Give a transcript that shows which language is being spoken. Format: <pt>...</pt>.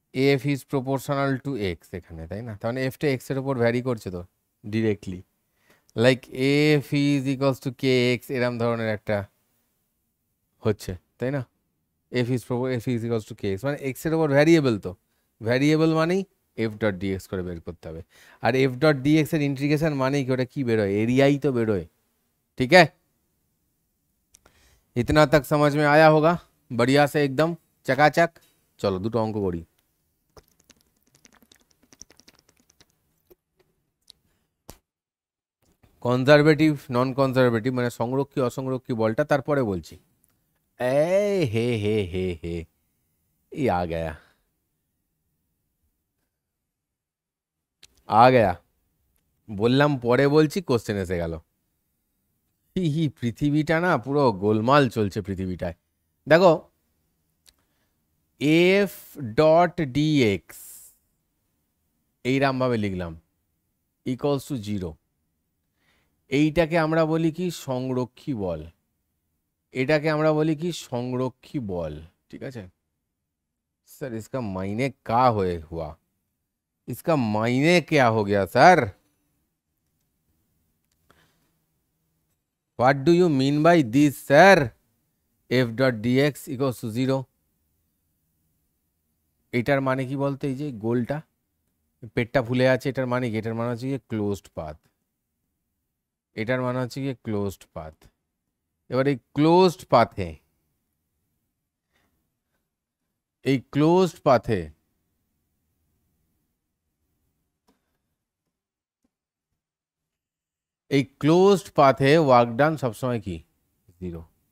<bn>F is proportional to x এখানে, তাই না? তার মানে এফটা এক্স এর উপর ভ্যারি করছে তো directly, like F is equals to K x, এরম ধরনের একটা হচ্ছে, তাই না? F is equals to K x, মানে এক্স এর উপর ভ্যারিয়েবল, তো ভ্যারিয়েবল মানেই এফ ডট ডিএক্স করে বের করতে হবে। আর এফ ডট ডিএক্স এর ইন্টিগ্রেশন মানেই কি, ওটা কি বেরোয়? এরিয়াই তো বেরোয়।</bn> <hi>ठीक है, इतना तक समझ में आया होगा? बढ़िया से एकदम चकाचक। चलो</hi> <bn>দুটো অঙ্ক করি। কনজারভেটিভ নন কনজারভেটিভ মানে সংরক্ষী অসংরক্ষী বলটা তারপরে বলছি।</bn> <hi>ए हे ये आ गया,</hi> <bn>आ गया, বললাম পরে বলছি, কোশ্চেন এসে গেল। পৃথিবীটা না পুরো গোলমাল চলছে পৃথিবীটায়। দেখো এফ ডট ডিএক্স এইরকম ভাবে লিখলাম, ইকুয়ালস টু 0, এইটাকে আমরা বলি কি? সংরক্ষী বল। এটাকে আমরা বলি কি? সংরক্ষী বল। ঠিক আছে</bn> <hi>सर, इसका मायने क्या हुआ? इसका मायने क्या हो गया sir?</hi> <en>What do you mean by this sir? F dot D X equals to 0,</en> <bn>এটার মানে কি বলতে? এই যে গোলটা পেটটা ফুলে আছে, এটার মানে কি? এটার মানে হচ্ছে কি ক্লোজড পাথ, এটার মানে হচ্ছে কি ক্লোজড পাথ। এবার এই ক্লোজড পাথে, এই ক্লোজড পাথে এই ক্লোজড পাথে ওয়ার্ক ডান সবসময় কি? 0।</bn>